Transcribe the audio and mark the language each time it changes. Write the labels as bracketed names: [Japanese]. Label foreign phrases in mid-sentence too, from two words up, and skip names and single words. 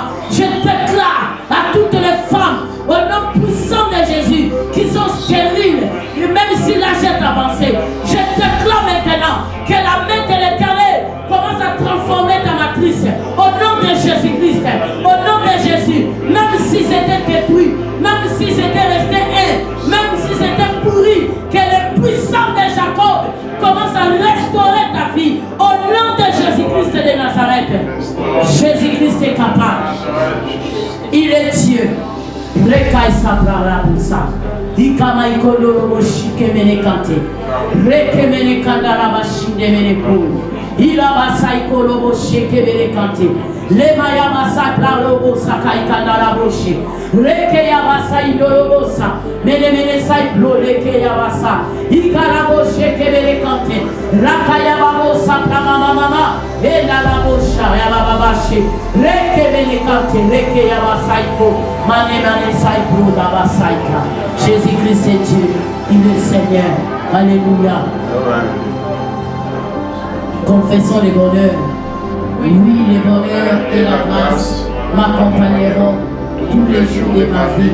[French] Je déclare à toutes les femmes au nom puissant de Jésus qui sont stériles, même si l'âge est avancé, je déclare maintenant que la main de l'Éternel commence à transformer ta matrice au nom de Jésus-Christ, au nom de Jésus, même si c'était détruit, même si c'était resté même si c'était pourri, que le puissant de Jacob commence à restaurer ta vie au nom de Jésus-Christ de Nazareth. Jésus-Christ est capable, il est Dieu. Rekai sabrara busa. Ikama ikodoro boshike menekante. Reke menekandara bashinde meneku. Ila basai kolo boshike menekante. Lema ya basai plaro sakai kandara boshi. Reke ya basai doro bosa. Mene sai plo reke ya basa. Ikara boshike menekante. Raka ya babosa plama mama. Ela la bosha ya babashi. Reke menekante. Reke ya basai ko. Jésus-Christ est Dieu, il est Seigneur. Alléluia. Confessons les bonheurs. Oui, les bonheurs et la grâce m'accompagneront tous les jours de ma vie.